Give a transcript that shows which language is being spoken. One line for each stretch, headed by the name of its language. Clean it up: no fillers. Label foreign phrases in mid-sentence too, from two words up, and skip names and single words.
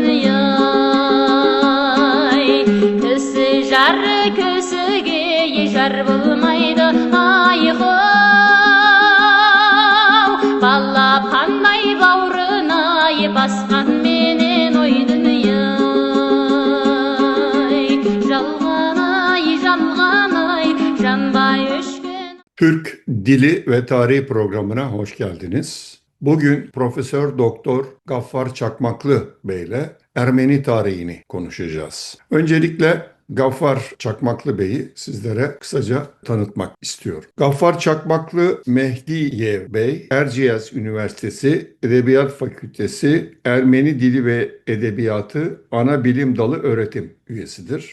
Kazakh: дүние-ай кісі жары кісіге жар болмайды айқау балапандай бауырына басқан менен ой дүние-ай жалғанай жанбай өшкен.
Turkish: Türk Dili ve Tarihi programına hoş geldiniz. Bugün Profesör Doktor Gaffar Çakmaklı Bey ile Ermeni tarihini konuşacağız. Öncelikle Gaffar Çakmaklı Bey'i sizlere kısaca tanıtmak istiyorum. Gaffar Çakmaklı Mehdiyev Bey, Erciyes Üniversitesi Edebiyat Fakültesi Ermeni Dili ve Edebiyatı Ana Bilim Dalı öğretim üyesidir.